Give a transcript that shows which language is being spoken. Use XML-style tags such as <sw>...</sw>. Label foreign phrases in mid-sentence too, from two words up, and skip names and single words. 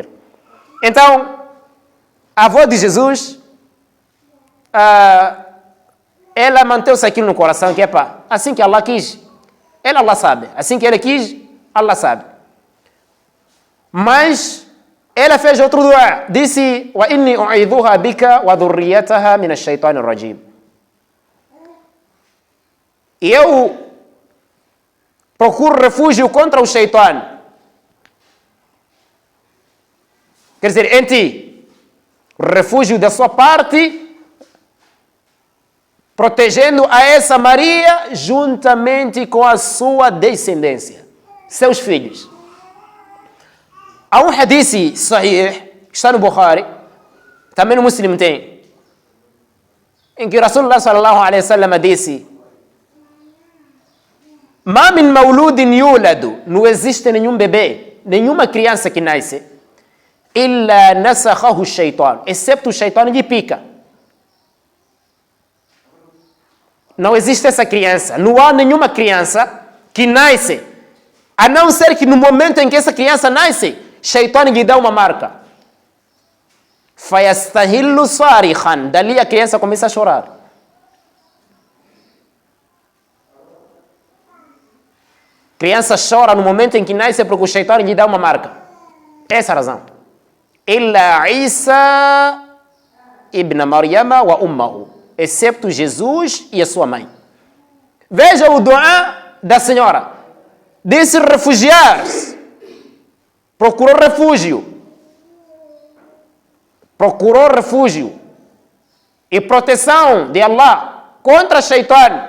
<pt>Então, a avó de Jesus, ela manteve-se aquilo no coração, que é pá, assim que Allah quis, Allah sabe. Assim que Ele quis, Allah sabe. Mas ela fez outro dua. Disse,</pt> <ar>وإني أعيذها بك وذريتها من الشيطان الرجيم.</ar> <pt>E eu procuro refúgio contra o shaitan. Quer dizer, em ti, refúgio da sua parte, protegendo a essa Maria juntamente com a sua descendência, seus filhos. Há um</pt> <ar>حديث صحيح,</ar> <pt>que está no Bukhari, também no Muslim tem, em que</pt> <ar>رسول الله صلى الله عليه وسلم</ar> <pt>disse,</pt> <ar>ما من مولود يولد,</ar> <pt>não existe nenhum bebê, nenhuma criança que nasce,</pt> <ar>إلا نخسه شيطان,</ar> <pt>excepto o shaitan lhe pica. Não existe essa criança, não há nenhuma criança que nasce, a não ser que no momento em que essa criança nasce, shaitan lhe dá uma marca.</pt> <ar>فيستهل صارخا,</ar> <pt>dali a criança começa a chorar. Criança chora no momento em que nasce porque o shaitan lhe dá uma marca. Essa é a razão.</pt> <ar>إلا عيسى ابن مريم وأمه,</ar> <pt>excepto Jesus e a sua mãe. Veja o dua da senhora. Disse refugiar-se. Procurou refúgio. Procurou refúgio e proteção de Allah contra shaitan.</pt>